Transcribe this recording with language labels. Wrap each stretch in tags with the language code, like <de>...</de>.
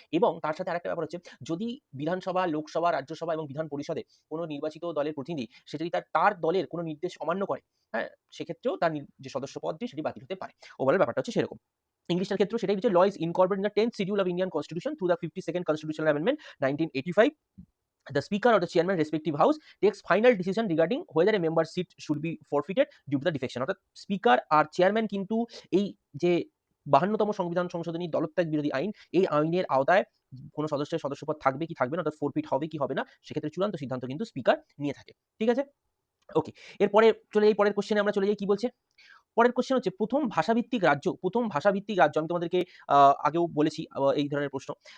<bn>এবং তার সাথে আরেকটা ব্যাপার হচ্ছে যদি বিধানসভা, লোকসভা, রাজ্যসভা এবং বিধান পরিষদে কোনো নির্বাচিত দলের প্রতিনিধি সে যদি তার দলের কোনো নির্দেশ অমান্য করে, হ্যাঁ? সেক্ষেত্রেও তার যে সদস্যপদটি সেটি বাতিল হতে পারে। ওভারঅল ব্যাপারটা হচ্ছে সেরকম। ইংলিশটার ক্ষেত্রেও সেটাই হচ্ছে</bn> <en>Law is incorporated in the 10th schedule of Indian constitution through the 52nd constitutional amendment 1985. The speaker or the chairman respective house takes final decision regarding whether a member's seat should be forfeited due to the defection.</en> <bn>অর্থাৎ speaker আর chairman কিন্তু এই যে 52তম সংবিধান সংশোধনী দলত্যাগ বিরোধী আইন, এই আইনের আওতায় কোন সদস্যের সদস্যপদ থাকবে কি থাকবে না অর্থাৎ ফরফিট হবে কি হবে না সেক্ষেত্রে চূড়ান্ত সিদ্ধান্ত কিন্তু স্পিকার নিয়ে থাকে। ঠিক আছে? ওকে। এরপরে চলে যাই পরের কোয়েশ্চেনে আমরা চলে যাই কি বলছে? পরের কোয়েশ্চেন হচ্ছে প্রথম ভাষাভিত্তিক রাজ্য আমি তোমাদেরকে আগেও বলেছি এই ধরনের প্রশ্ন।</bn>